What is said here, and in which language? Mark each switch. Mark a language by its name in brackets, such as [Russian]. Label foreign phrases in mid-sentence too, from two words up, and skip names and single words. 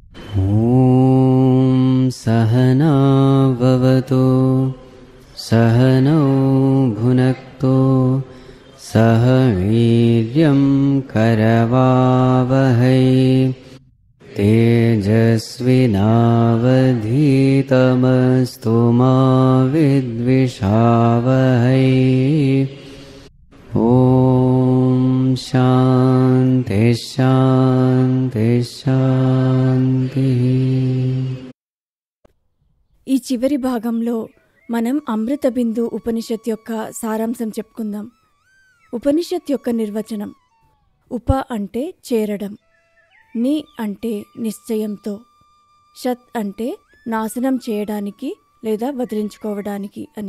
[Sanskrit] ॐ सहना भवतु सहनौ भुनक्तु सह वीर्यं करवावहै तेजस्विनावधीतमस्तु मा विद्विषावहै। ॐ शान्ति शान्ति शान्तिः। [Telugu] ఈ చివరి భాగంలో మనం అమృత బిందు ఉపనిషత్ యొక్క సారాంశం చెప్పుకుందాం. ఉపనిషత్ యొక్క నిర్వచనం. ఉప అంటే చేరడం, ని అంటే నిశ్చయంతో, షత్ అంటే నాశనం చేయడానికి లేదా వదిలించుకోవడానికి అని.